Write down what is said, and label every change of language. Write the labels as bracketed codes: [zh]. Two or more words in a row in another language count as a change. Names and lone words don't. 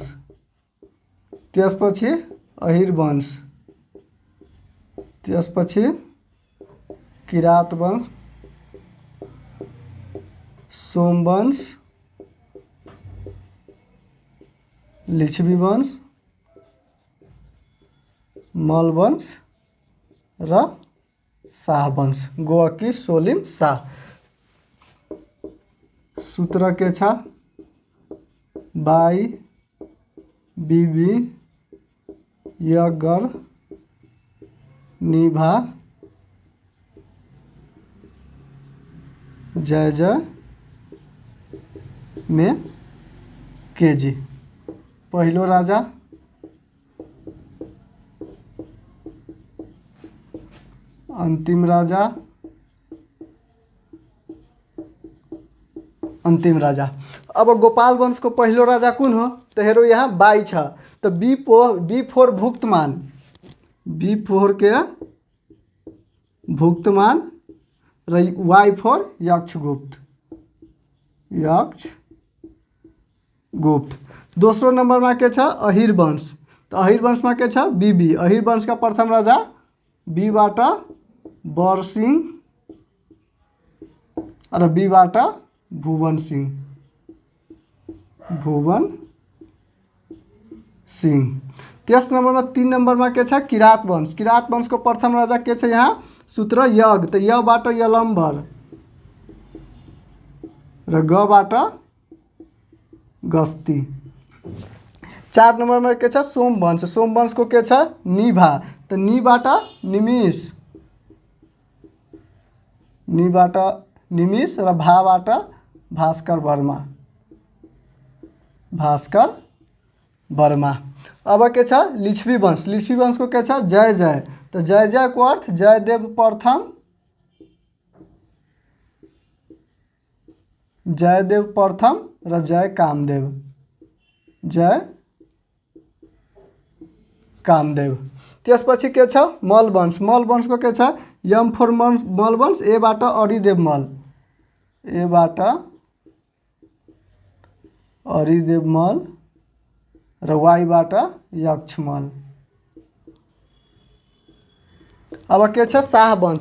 [ne] त्यसपछि अहिर वंश, त्यसपछि किरात वंश, सोम वंश, लिच्छवी वंश, मल वंश र शाह वंश। गोअकी सोलिम शाह। सूत्र के छ? बाई बिबी यज्ञ निभा जय जय में केजी। पहिलो राजा अंतिम राजा अंतिम राजा। अब गोपाल वंश को पहिलो राजा कुन हो? तो हेरो यहाँ बाई छ। तो [en] B for [ne] भुक्तमान, [en] B for [ne] के भुक्तमान र [en] Y for [ne] यक्षगुप्त, यक्षगुप्त। दोस्रो नंबर में के छ? अहिर वंश। तो अहिर वंश में के छ? बीबी। अहिर वंश का प्रथम राजा बीबाट बरसिंह र बीबाट भुवन सिंह, भुवन सिंह। तेस नंबर में 3 नंबर में के छ? किरात वंश। किरात वंश को प्रथम राजा के छ यहाँ? सूत्र यज्ञ। तो यबाट यलम्बर र गबाट गस्ती। 4 नंबर में के छ? सोम वंश। सोम वंश को के छ? निभा। तो निबाट निमिष, निबाट निमिष र भाबाट भास्कर वर्मा, भास्कर वर्मा। अब के छ? लिच्छवी वंश। लिच्छवी वंश को के छ? जय जय। तो जय जय को अर्थ जयदेव प्रथम, जयदेव प्रथम र जय कामदेव, जय कामदेव। त्यसपछि के छ? मल वंश। मल वंश को के छ? [en] M for [ne] मल वंश। एबाट अरिदेव मल, एबाट अरिदेव मल र वाईबाट यक्षमल। अब के छ? शाह वंश।